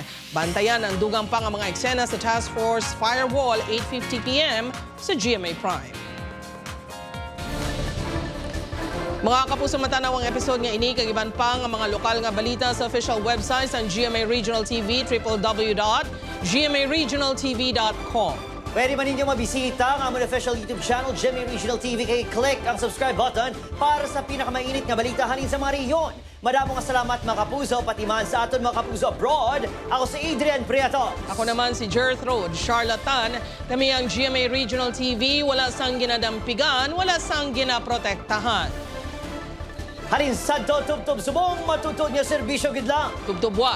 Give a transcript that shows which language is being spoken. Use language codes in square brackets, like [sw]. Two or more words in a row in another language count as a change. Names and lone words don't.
[hil] Bantayan ang dugang pa nga mga eksena sa Task Force Firewall 8:50 p.m. sa GMA Prime. Mga kapuso, matanaw ang episode nga ini kag iban pa nga mga lokal nga balita sa [en] official website [hil] sa GMA Regional TV, www.gmaregionaltv.com. Pwede man ninyo mabisita ang aming [en] official YouTube channel, [hil] GMA Regional TV, kay click ang [en] subscribe button [hil] para sa pinakamainit nga balita halin sa mga rehiyon. Madamong salamat mga kapuso, pati man sa aton mga kapuso abroad. Ako si Adrian Prieto. Ako naman si Gertrude Charlatan. Kami ang GMA Regional TV, wala sang ginadampigan, wala sang ginaprotektahan. Halin sadto tubtob subong matutod nga serbisyo gid lang.